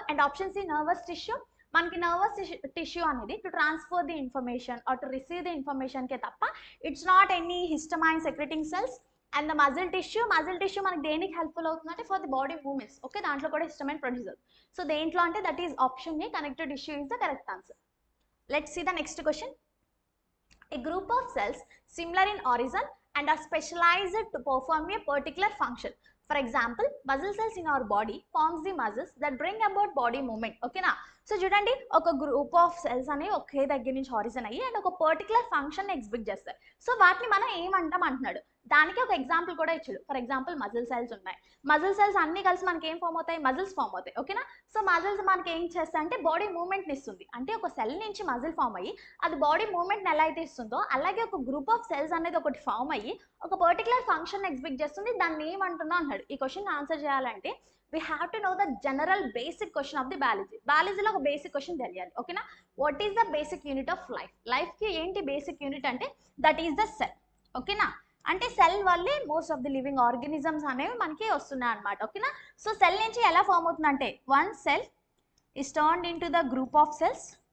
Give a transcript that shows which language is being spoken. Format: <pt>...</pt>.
<en>And option C nervous tissue, మనకి nervous tissue అనేది to transfer the information or to receive the information కే తప్ప it's not any histamine secreting cells.</en> <te>And the muscle tissue మనకి దేనికి helpful అవుతుందంటే for the body movements, okay, దాంట్లో కూడా histamine produce అవుతుంది. So దేంట్లో అంటే that is option ఏ connective tissue is the correct answer.</te> <en>Let's see the next question. A group of cells similar in origin and are specialized to perform a particular function. For example, muscle cells in our body forms the muscles that bring about body movement. Okay na?</en> <te>So చూడండి, ఒక group of cells అనేవి ఒకే దగ్గర నుంచి origin అయ్యి and ఒక particular function exhibit చేస్తాయి. So వాటిని మనం ఏమంటాం అంటున్నాడు. దానికి ఒక ఎగ్జాంపుల్ కూడా ఇచ్చాడు. ఫర్ ఎగ్జాంపుల్ మజిల్ సెల్స్ ఉన్నాయి. మజిల్ సెల్స్ అన్ని కలిసి మనకి ఏం ఫామ్ అవుతాయి, మజిల్స్ ఫామ్ అవుతాయి, ఓకేనా. సో మజిల్స్ మనకి ఏం చేస్తాయి అంటే బాడీ మూవ్మెంట్ని ఇస్తుంది. అంటే ఒక సెల్ నుంచి మజిల్ ఫామ్ అయ్యి అది బాడీ మూవ్మెంట్ని ఎలా అయితే ఇస్తుందో అలాగే ఒక గ్రూప్ ఆఫ్ సెల్స్ అనేది ఒకటి ఫామ్ అయ్యి ఒక పర్టికులర్ ఫంక్షన్ ఎగ్జిబిట్ చేస్తుంది. దాన్ని ఏమంటున్నా అన్నాడు. ఈ క్వశ్చన్ ఆన్సర్ చేయాలంటే we have to know the general basic question of the biology. Biologyలో ఒక బేసిక్ క్వశ్చన్ తెలియాలి, ఓకేనా. What is the basic unit of life? లైఫ్కి ఏంటి బేసిక్ యూనిట్ అంటే దట్ ఈస్ ద సెల్, ఓకేనా. అంటే సెల్ వల్లే most of the living organisms అనేవి మనకి వస్తున్నాయి అనమాట, ఓకేనా. సో సెల్ నుంచి ఎలా ఫామ్ అవుతుందంటే one cell is turned in to the group of cells.</te>